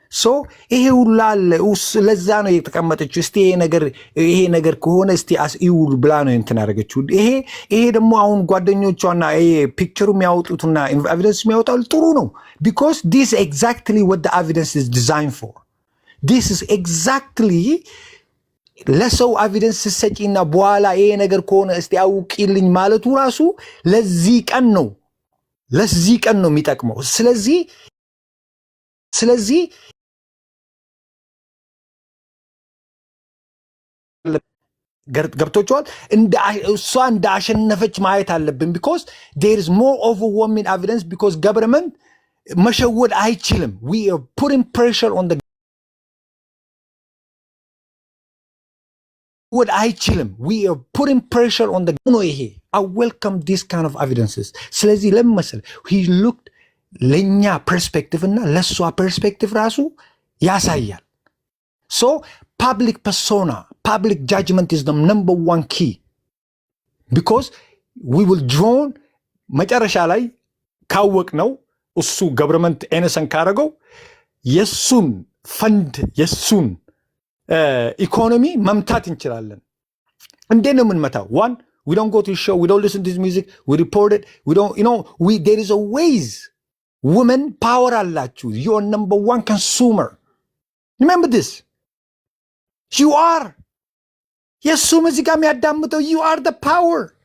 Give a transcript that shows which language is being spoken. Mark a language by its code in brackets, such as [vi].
[am] so ይሄ ሁሉ አለ፣ ለዛ ነው የተቀመጠችው። እስቲ ይሄ ነገር ከሆነ እስቲ ይውል ብላ ነው እንትን ያደረገችው። ይሄ ደግሞ አሁን ጓደኞቿና ይሄ ፒክቸሩ የሚያወጡትና ኤቪደንስ የሚያወጣው ጥሩ ነው። [en] because this is exactly what the evidence is designed for. this is exactly [am] ለሰው ኤቪደንስ ሰጪና በኋላ ይሄ ነገር ከሆነ እስቲ አውቂልኝ ማለቱ ራሱ ለዚህ ቀን ነው የሚጠቅመው። ስለዚህ ገብቶቿል። እሷ እንዳሸነፈች ማየት አለብን። because there is more overwhelming evidence, because government መሸወድ አይችልም። [en] we are putting pressure on the we are putting pressure on the ይሄ I welcome this kind of evidences. [am] ስለዚህ ለምን he looked ለኛ perspective እና ለሷ perspective ራሱ ያሳያል። [en] so public persona, public judgment is the number one key, because we will draw [am] መጨረሻ ላይ ካወቅ ነው እሱ government innocent ካረገው የሱን ፈንድ የሱን ኢኮኖሚ መምታት እንችላለን። እንዴት ነው የምንመታው? [en] one, we don't go to the show, we don't listen to his music, we report it, we don't, you know, there is a ways. women power [am] አላችሁ. [en] you are number one consumer. remember this. you are. [am] የሱ ሙዚቃ የሚያዳምጠው [en] you are the power.